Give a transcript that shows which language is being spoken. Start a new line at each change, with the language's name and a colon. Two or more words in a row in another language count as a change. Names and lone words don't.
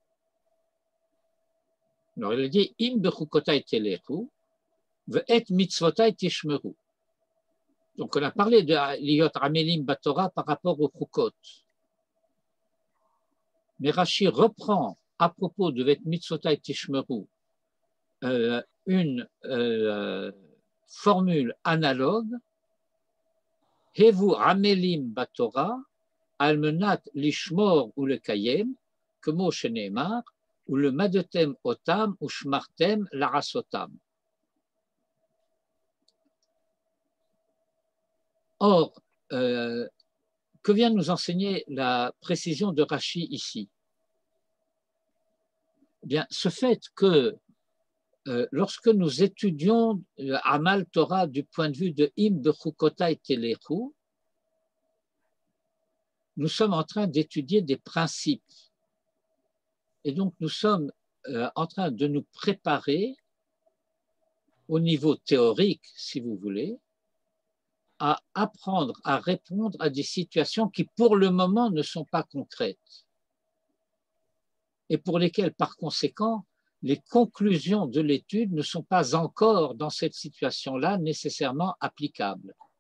French: Alors, il a dit «
Hebrew: אם בחקתי תלכו ואת מצותי תשמרו ».
French: Donc, on a parlé de
Hebrew: להיות עמלים בתורה
French: par rapport au chukot. Mais Rashi reprend à propos de
Hebrew: ואת מצותי תשמרו
French: une formule analogue,
Hebrew: הוו עמלים בתורה על מנת לשמור ו ל קיים כמו שנאמר, ו ל מדתם אתם ו שמרתם לעשתם.
French: Or, que vient nous enseigner la précision de Rashi ici? Eh bien, ce fait que lorsque nous étudions
Hebrew: עמל תורה
French: du point de vue de
Hebrew: אם בחקתי תלכו,
French: nous sommes en train d'étudier des principes. Et donc, nous sommes en train de nous préparer au niveau théorique, si vous voulez, à apprendre à répondre à des situations qui, pour le moment, ne sont pas concrètes et pour lesquelles, par conséquent, les conclusions de l'étude ne sont pas encore, dans cette situation-là, nécessairement applicables.